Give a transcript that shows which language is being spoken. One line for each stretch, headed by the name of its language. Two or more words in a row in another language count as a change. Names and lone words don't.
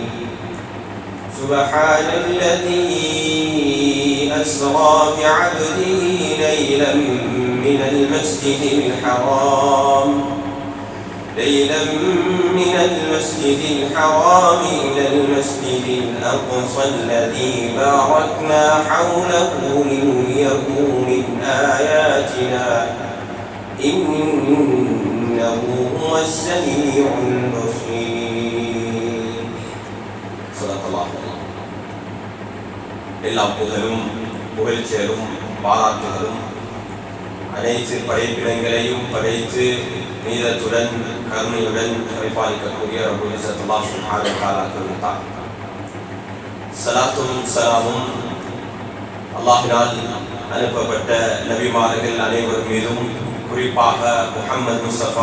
Arabic: سبحان الذي أسرى بعبده ليلا من المسجد الحرام إلى المسجد الأقصى الذي باركنا حوله لنريه من آياتنا إنه هو السميع البصير. صدق الله.
Tamil: எல்லாம் புகழும் புகழ்ச்சியலும் பாராட்டுகளும் அனைத்து படைப்பிடங்களையும் படைத்து நீதத்துடன் கருணையுடன் பரிபாலிக்கக்கூடிய
Arabic: رب العزة
Tamil: அல்லாஹ்
Arabic: سبحانه وتعالى
Tamil: உரித்தார். ஸலாத்தும் ஸலாமும் அல்லாஹ்வினால் அனுப்பப்பட்ட நபிமார்கள் அனைவர் மீதும், குறிப்பாக முஹம்மது முஸ்தபா